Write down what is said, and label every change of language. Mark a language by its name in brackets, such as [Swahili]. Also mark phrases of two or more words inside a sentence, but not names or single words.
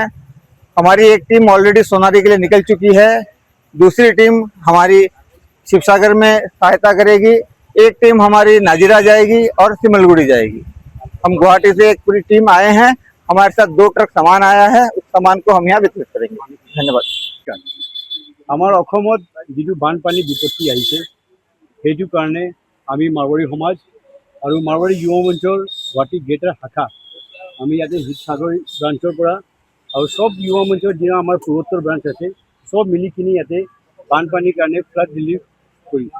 [Hindi] हमारी एक टीम ऑलरेडी सोनारी के लिए निकल चुकी है, दूसरी टीम हमारी शिवसागर में सहायता करेगी, एक टीम हमारी नाजिरा जाएगी और सिमलगुड़ी जाएगी। हम गुवाहाटी से एक पूरी टीम आए हैं, हमारे साथ 2 ट्रक सामान आया है, उस सामान को हम यहाँ वितरित करेंगे। धन्यवाद। [Assamese] আমাৰ অসমত যিটো বানপানী বিপত্তি আহিছে সেইটো কাৰণে আমি মাৰৱাৰী সমাজ আৰু মাৰৱাৰী যুৱ মঞ্চৰ গুৱাহাটী গ্ৰেটাৰ শাখা আমি ইয়াতে শিৱসাগৰ ব্ৰাঞ্চৰ পৰা আৰু সব যুৱ মঞ্চৰ যিটো আমাৰ পূৰ্বোত্তৰ ব্ৰাঞ্চ আছে সব মিলি কিনি ইয়াতে বানপানীৰ কাৰণে [English] flood relief [Assamese] কৰিছোঁ।